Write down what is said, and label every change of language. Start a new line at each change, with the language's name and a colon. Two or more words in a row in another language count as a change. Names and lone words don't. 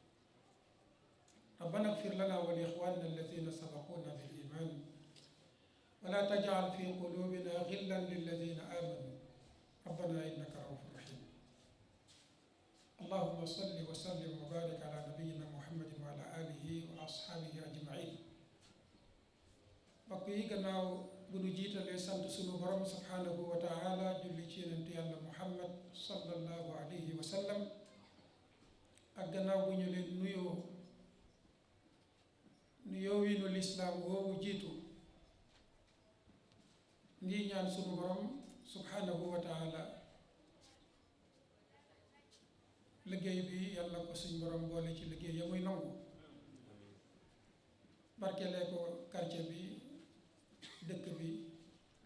Arabic: ربنا اغفر لنا ولإخواننا الذين سبقونا بالإيمان ولا تجعل في قلوبنا غلا للذين آمنوا ربنا إنك رؤوف رحيم. اللهم صل وسلم وبارك على نبينا محمد وعلى آله وأصحابه أجمعين.
Wolof: mbokk yi gannaaw bu nu jiitalee sant sunu borom
Arabic: سبحانه وتعالى
Wolof: julli ci yonent yàlla Muhammad
Arabic: صلى الله عليه وسلم
Wolof: ak gannaaw bu ñu leen nuyoo wi nu lislaam woowu jiitu ngi ñaan sunu borom
Arabic: سبحانه وتعالى
Wolof: liggéey bi yàlla ko suñ borom boole ci liggéey ya muy nangu, barkelee ko quartier bi dëkk bi